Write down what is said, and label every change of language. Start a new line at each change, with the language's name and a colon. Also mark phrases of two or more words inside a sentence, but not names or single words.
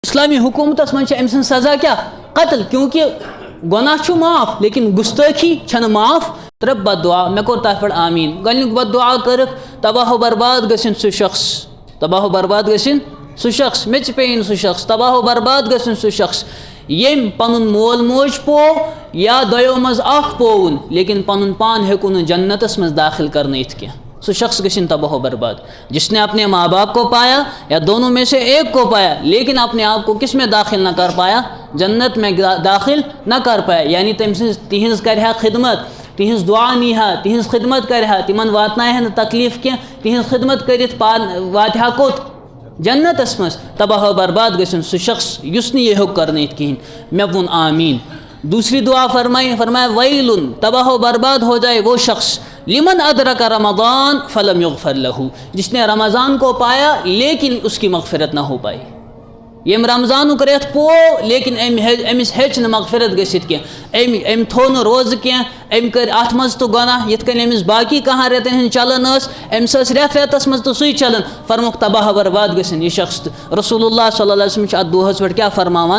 Kashmiri: اسلامی حکومت من أمۍ سٕنٛز سزا کیا قتل، کیونکہ گناہ چھُ معاف لیکن گستٲخی چھنہٕ معاف. ترٛےٚ بد دعا مےٚ کوٚر تَتھ پٮ۪ٹھ آمیٖن. گۄڈنیُک بد دعا کٔرٕکھ تباہ و برباد گٔژھِنۍ سُہ شخص، تباہ و برباد گٔژھِنۍ سُہ شخص، مےٚ تہِ پیٚیِن سُہ شخص، تباہ و برباد گٔژھِنۍ سُہ شخص ییٚمۍ پنُن مول موج پوو یا دۄیو منٛز اکھ پووُن لیکن پنُن پان ہیوٚکُن نہٕ جنتس منٛز داخل کرنٲیِتھ کینٛہہ. سُہ شخص گٔژھِنۍ تباہ و برباد.
Urdu: جس نے اپنے ماں باپ کو پایا یا دونوں میں سے ایک کو پایا لیکن اپنے آپ کو کس میں داخل نہ کر پایا، جنت میں داخل نہ کر پایا.
Kashmiri: یعنی تٔمۍ سٕنٛز تِہنٛز کرِ ہا خدمت، تِہنٛز دعا نی ہا، تِہنٛز خدمت کرِ ہا، تِمن واتنایہِ ہا نہٕ تکلیٖف کینٛہہ، تِہنٛز خدمت کٔرِتھ واتہِ ہا کوٚت، جنتس منٛز. تباہ و برباد گٔژھِنۍ سُہ شخص یُس نہٕ یہِ ہیوٚک کرنٲیِتھ کِہیٖنۍ. مےٚ ووٚن آمیٖن.
Urdu: دوسری دعا فرمایا ویلن، تباہ و برباد ہو جائے وہ شخص
Arabic: لمن ادرک رمضان فلم یغفر لہو،
Urdu: جس نے رمضان کو پایا لیکن اس کی مغفرت نہ ہو پائی.
Kashmiri: یم رمضانُک رٮ۪تھ پوو لیکن أمِس ہیٚچ نہٕ مغفرت گٔژھِتھ کینٛہہ، أمۍ تھوٚو نہٕ روزٕ کینٛہہ، أمۍ کٔرۍ اَتھ منٛز تہٕ گۄناہ یِتھ کٔنۍ أمِس باقی کانٛہہ رٮ۪تن ہٕنٛز چلن ٲس، أمِس ٲس رٮ۪تھ رٮ۪تس منٛز تہٕ سُے چلان. فرموکھ تباہ برباد گٔژھِنۍ یہِ شخص تہٕ رسول اللہ
Arabic: صلی اللہ علیہ وسلم
Kashmiri: چھِ اَتھ دۄہس پٮ۪ٹھ کیٛاہ فرماوان؟